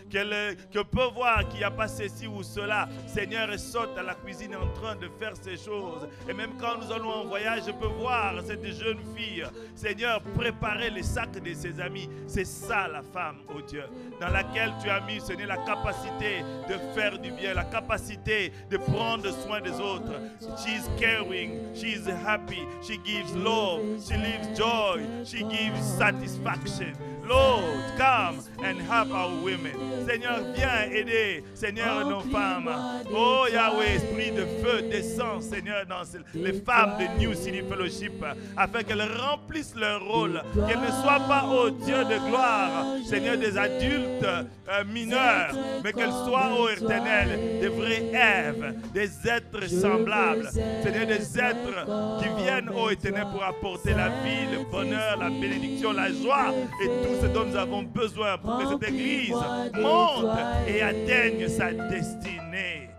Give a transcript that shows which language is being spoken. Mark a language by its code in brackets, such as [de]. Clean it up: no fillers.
[fr] Qu'elle peut voir qu'il n'y a pas ceci ou cela. Seigneur, elle saute à la cuisine en train de faire ces choses. Et même quand nous allons en voyage, je peux voir cette jeune fille, Seigneur, préparer les sacs de ses amis. C'est ça la femme, oh Dieu, dans laquelle tu as mis, Seigneur, la capacité de faire du bien, la capacité de prendre soin des autres. [en] She is caring, she is happy, she gives love, she gives joy, she gives satisfaction. Lord, come and help our women. [fr] Seigneur, viens aider, Seigneur, nos femmes. Oh Yahweh, esprit de feu, descend, Seigneur, dans les femmes de New City Fellowship, afin qu'elles remplissent leur rôle, qu'elles ne soient pas, oh Dieu de gloire, Seigneur, des adultes mineurs, mais qu'elles soient, oh éternel, des vraies Èves, des êtres semblables, Seigneur, des êtres qui viennent, oh éternel, pour apporter la vie, le bonheur, la bénédiction, la joie et tout ce dont nous avons besoin pour que cette église monte et atteigne sa destinée.